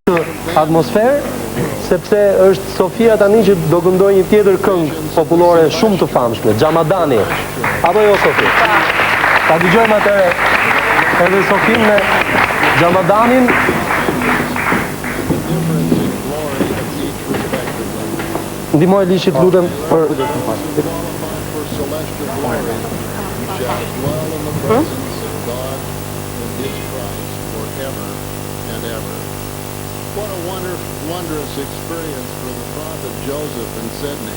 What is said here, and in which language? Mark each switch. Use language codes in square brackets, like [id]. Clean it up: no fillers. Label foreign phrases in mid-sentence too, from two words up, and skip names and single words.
[sq] atmosferë, sepse është Sofia tani që do këndoj një tjetër këngë popullore shumë të famshme, Xhamadani. Apo jo, Sofi? Ta dëgjojmë atëre edhe Sofin me Xhamadanin. Ndihmoj Lishit, lutem për [en] What a wondrous experience for the prophet Joseph in Sydney.